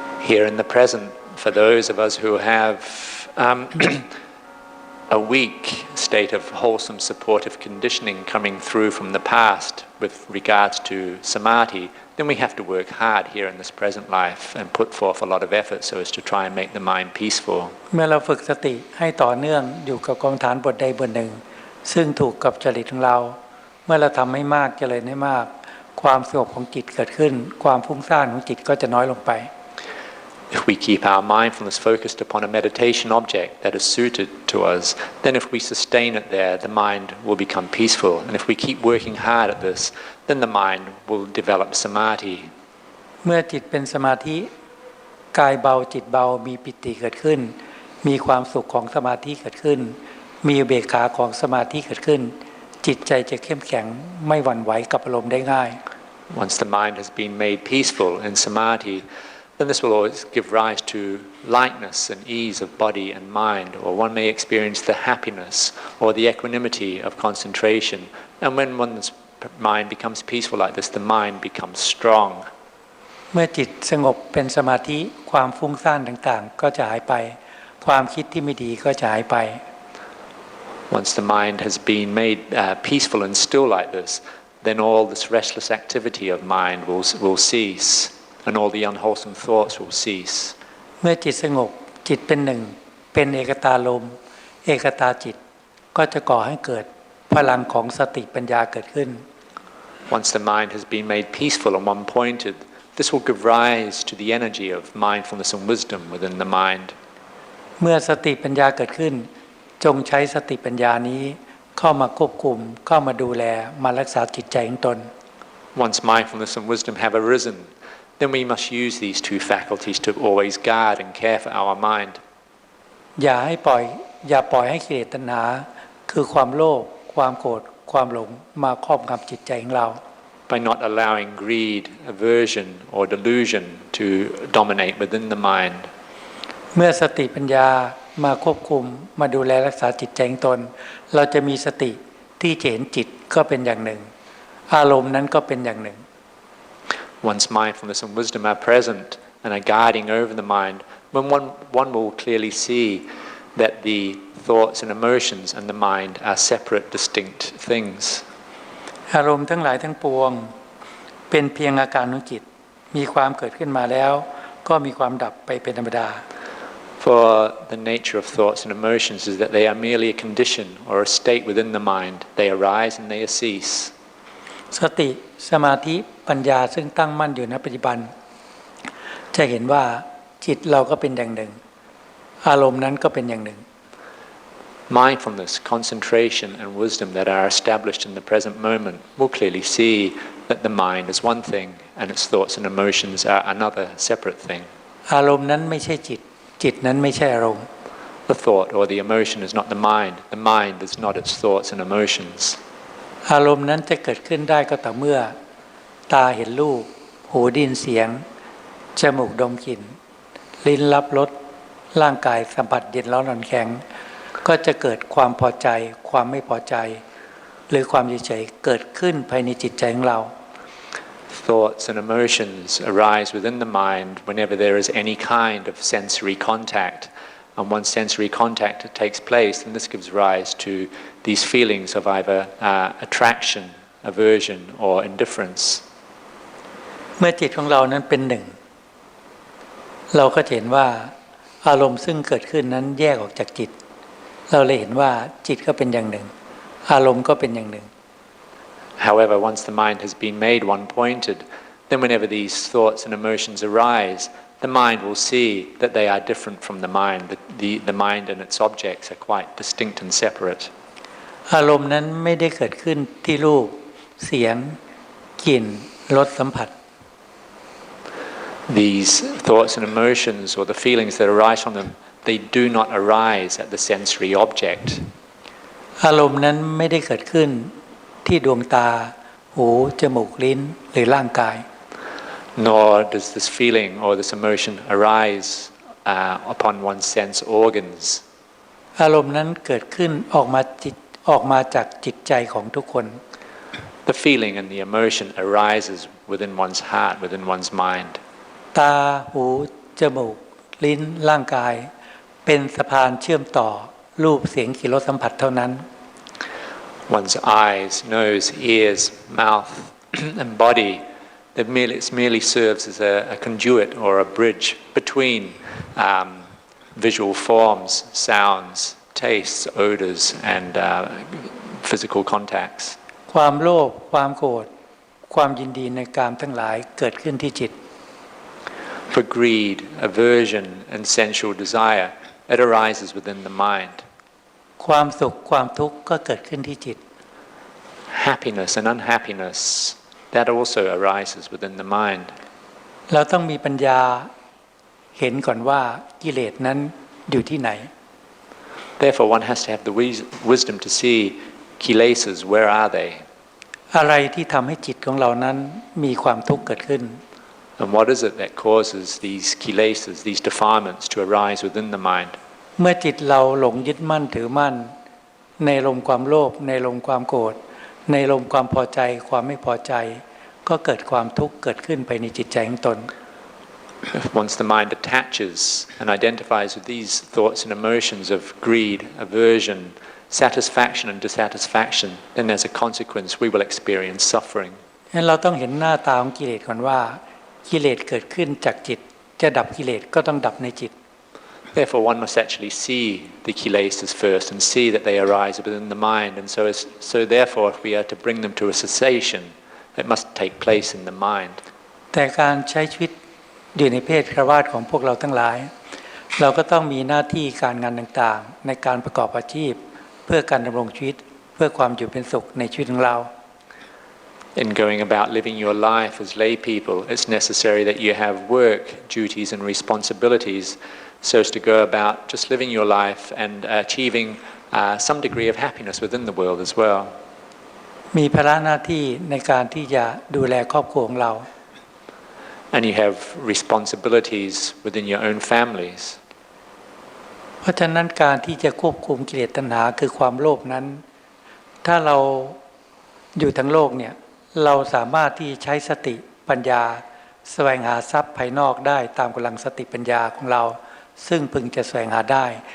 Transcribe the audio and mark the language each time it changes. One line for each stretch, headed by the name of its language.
English: Here in the present, for those of us who have a weak state of wholesome supportive conditioning coming through from the past with regards to samadhi, then we have to work hard here in this present life and put forth a lot of effort so as to try and make the mind peaceful.
Thai: เมื่อเราฝึกสติให้ต่อเนื่องอยู่กับกรรมฐานบทใดบทหนึ่งซึ่งถูกกับจริตของเราเมื่อเราทำให้มากเจริญให้มากความสงบของจิตเกิดขึ้นความฟุ้งซ่านของจิตก็จะน้อยลงไป
English: If we keep our mindfulness focused upon a meditation object that is suited to us, then if we sustain it there, the mind will become peaceful. And if we keep working hard at this, then the mind will develop samadhi.
Thai: เมื่อจิตเป็นสมาธิกายเบาจิตเบามีปิติเกิดขึ้นมีความสุขของสมาธิเกิดขึ้นมีอุเบกขาของสมาธิเกิดขึ้นจิตใจจะเข้มแข็งไม่หวั่นไหวกับอารมณ์ได้ง่าย
English: Once the mind has been made peaceful in samadhi, then this will always give rise to lightness and ease of body and mind, or one may experience the happiness or the equanimity of concentration. And when one's mind becomes peaceful like this, the mind becomes strong.
Thai: เมื่อจิตสงบเป็นสมาธิความฟุ้งซ่านต่างๆก็จะหายไปความคิดที่ไม่ดีก็จะหายไป
English: Once the mind has been made peaceful and still like this, then all this restless activity of mind will cease. And all the unwholesome thoughts will cease.
Thai: เมื่อจิตสงบจิตเป็นหนึ่งเป็นเอกตาลมเอกตาจิตก็จะก่อให้เกิดพลังของสติปัญญาเกิดขึ้น
English: Once the mind has been made peaceful and one-pointed, this will give rise to the energy of mindfulness and wisdom within the mind.
Thai: เมื่อสติปัญญาเกิดขึ้นจงใช้สติปัญญานี้เข้ามาควบคุมเข้ามาดูแลมารักษาจิตใจของตน
English: Once mindfulness and wisdom have arisen, then we must use these two faculties to always guard and care for our mind.
Thai: อย่าปล่อยให้กิเลสตัณหาคือความโลภความโกรธความหลงมาครอบงำจิตใจของเรา
English: By not allowing greed, aversion, or delusion to dominate within the mind.
Thai: เมื่อสติปัญญามาควบคุมมาดูแลรักษาจิตใจของตนเราจะมีสติที่จะเห็นจิตก็เป็นอย่างหนึ่งอารมณ์นั้นก็เป็นอย่างหนึ่ง
English: Once mindfulness and wisdom are present and are guiding over the mind, when one will clearly see that the thoughts and emotions and the mind are separate, distinct things.
Thai: อารมณ์ทั้งหลายทั้งปวงเป็นเพียงอาการของจิตมีความเกิดขึ้นมาแล้วก็มีความดับไปเป็นธรรมดา
English: For the nature of thoughts and emotions is that they are merely a condition or a state within the mind. They arise and they cease.
Thai: สติสมาธิปัญญาซึ่งตั้งมั่นอยู่ในปัจจุบันจะเห็นว่าจิตเราก็เป็นอย่างหนึ่งอารมณ์นั้นก็เป็นอย่างหนึ่ง
English: Mindfulness, concentration and wisdom that are established in the present moment will clearly see that the mind is one thing and its thoughts and emotions are another separate thing.
Thai: อารมณ์นั้นไม่ใช่จิตจิตนั้นไม่ใช่อารมณ์
English: The thought or the emotion is not the mind is not its thoughts and emotions.
Thai: อารมณ์นั้นจะเกิดขึ้นได้ก็ต่อเมื่อตาเห็นรูปหูได้ยินเสียงจมูกดมกลิ่นลิ้นรับรสร่างกายสัมผัสเย็นร้อนอ่อนแข็งก็จะเกิดความพอใจความไม่พอใจหรือความเฉยๆเกิดขึ้นภายในจิตใจของเรา
English: Thoughts and emotions arise within the mind whenever there is any kind of sensory contact. And once sensory contact takes place, then this gives rise to these feelings of either attraction, aversion, or indifference.
Thai: เมื่อจิตของเรานั้นเป็นหนึ่งเราก็เห็นว่าอารมณ์ซึ่งเกิดขึ้นนั้นแยกออกจากจิตเราเลยเห็นว่าจิตก็เป็นอย่างหนึ่งอารมณ์ก็เป็นอย่างหนึ่ง
English: However, once the mind has been made one-pointed, then whenever these thoughts and emotions arise, the mind will see that they are different from the mind. The mind and its objects are quite distinct and separate.
Thai: อารมณ์นั้นไม่ได้เกิดขึ้นที่รูปเสียงกลิ่นรสสัมผัส
English: These thoughts and emotions or the feelings that arise from them, they do not arise at the sensory object.
Thai: อารมณ์นั้นไม่ได้เกิดขึ้นที่ดวงตาหูจมูกลิ้นหรือร่างกาย
English: Nor does this feeling or this emotion arise upon one's sense organs.
Thai: อารมณ์นั้นเกิดขึ้นออกมาจากจิตใจของทุกคน
English: The feeling and the emotion arises within one's heart, within one's mind.
Thai: ตาหูจมูกลิ้นร่างกายเป็นสะพานเชื่อมต่อรูปเสียงกลิ่นรสสัมผัสเท่านั้น
English: One's eyes, nose, ears, mouth, and body, it merely serves as a conduit or a bridge between visual forms, sounds, tastes, odors, and physical contacts.
Thai: ความโลภความโกรธความยินดีในกามทั้งหลายเกิดขึ้นที่จิต
English: For greed, aversion, and sensual desire, it arises within the mind.
Thai: ความสุขความทุกข์ก็เกิดขึ้นที่จิต
English: Happiness and unhappiness, that also arises within the mind.
Thai: เราต้องมีปัญญาเห็นก่อนว่ากิเลสนั้นอยู่ที่ไหน
English: Therefore, one has to have the wisdom to see kilesas, where are they?
Thai: อะไรที่ทำให้จิตของเรานั้นมีความทุกข์เกิดขึ้น
English: And what is it that causes these kilesas, these defilements to arise within the mind?
Thai: เมื่อจิตเราหลงยึดมั่นถือมั่นในลมความโลภในลมความโกรธในลมความพอใจความไม่พอใจก็เกิดความทุกข์เกิดขึ้นภายในจิตใจของตน
English: Once the mind attaches and identifies with these thoughts and emotions of greed, aversion, satisfaction and dissatisfaction, then as a consequence we will experience suffering.
Thai: งั้นเราต้องเห็นหน้าตาของกิเลสก่อนว่ากิเลสเกิดขึ้นจากจิตจะดับกิเลสก็ต้องดับในจิต
English: Therefore, one must actually see the kilesas first and see that they arise within the mind. And so therefore, if we are to bring them to a cessation, it must take place in the mind.
Thai: แต่การใช้ชีวิตอยู่ในเพศคฤหัสถ์ของพวกเราทั้งหลายเราก็ต้องมีหน้าที่การงานต่างๆในการประกอบอาชีพเพื่อการดำรงชีวิตเพื่อความอยู่เป็นสุขในชีวิตของเรา
English: In going about living your life as lay people, it's necessary that you have work, duties and responsibilities so as to go about just living your life and achieving some degree of happiness within the world as well.
Thai: มีภาระหน้าที่ในการที่จะดูแลครอบครัวของเรา
English: And you have responsibilities within your own families.
Thai: เพราะฉะนั้นการที่จะควบคุมกิเลสตัณหาคือความโลภนั้นถ้าเราอยู่ทั้งโลกเนี่ยเราสามารถที่ใช้สติปัญญาแสวงหาทรัพย์ภายนอกได้ตามกำลังสติปัญญาของเราซึ่งพึงจะแสวงหาได้